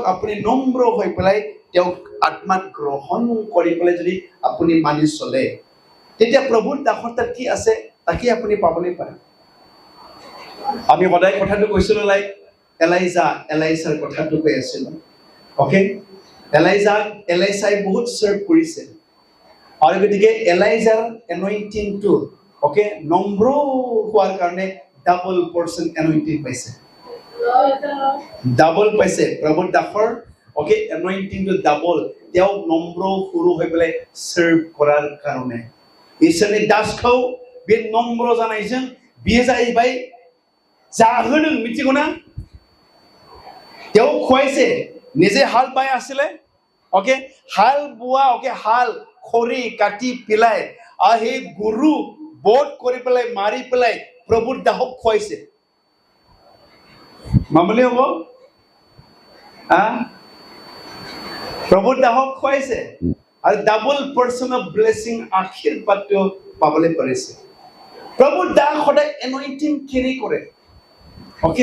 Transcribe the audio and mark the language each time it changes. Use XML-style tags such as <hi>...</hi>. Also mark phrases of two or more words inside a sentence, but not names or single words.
<as>আপুনি নম্ৰ হৈ পেলাই তেওঁক আত্মাত গ্ৰহণ কৰি পেলাই যদি আপুনি মানি চলে তেতিয়া প্ৰভুৰ দাসৰ তাত কি আছে তাকে আপুনি পাবলৈ পাৰে আমি সদায় কথাটো কৈছিলো এলাইজাৰ কথাটো কৈ আছিলো অকে এলাইজাই বহুত চাৰ্ভ কৰিছে আৰু গতিকে এলাইজাৰ এনয়ন্টিংটো অকে নম্ৰ হোৱাৰ কাৰণে</as> <en>double portion anointing</en> <as>পাইছে ডাবল পাইছে প্ৰভুৰ দাসৰ অকে এনয়ন্টিংটো ডাবল তেওঁ নম্ৰ সৰু হৈ পেলাই চাৰ্ভ কৰাৰ কাৰণে</as> <brx>इसोरनि दासखौ बे नम्र जानायजों बियो जाहैबाय जाहोदों मिथिगौ ना</brx> <as>তেওঁ খুৱাইছে নিজে হাল বাই আছিলে অকে হাল বোৱা অকে হাল খৰি কাটি পেলাই আৰু সেই গৰু বধ কৰি পেলাই মাৰি পেলাই প্ৰভুৰ দাসক খুৱাইছে মামলি হ'ব প্ৰভুৰ দাসক খুৱাইছে আৰু</as> <en>double portion of blessing</en> <as>আশীৰ্বাদটো পাবলৈ পাৰিছে প্ৰভুৰ দাস সদায়</as> <en>anointing carry</en> <as>কৰে অকে</as>